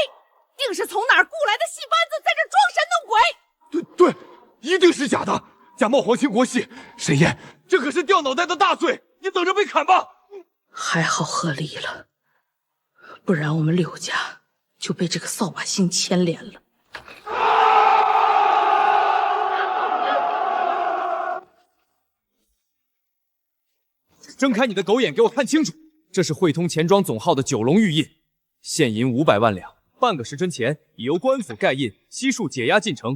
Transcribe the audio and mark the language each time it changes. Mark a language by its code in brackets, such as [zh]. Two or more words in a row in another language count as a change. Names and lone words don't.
[zh] 定是從哪兒雇來的戲班子，在這裝神弄鬼！對，一定是假的，假冒皇親國戚。沈燕，這可是掉腦袋的大罪，你等着被砍吧！還好和離了，不然我們柳家就被這個掃把星牽連了。睜開你的狗眼，給我看清楚！這是匯通錢莊總號的9龍玉印，現銀500萬兩，半個時辰前已由官府蓋印，悉數解押進城。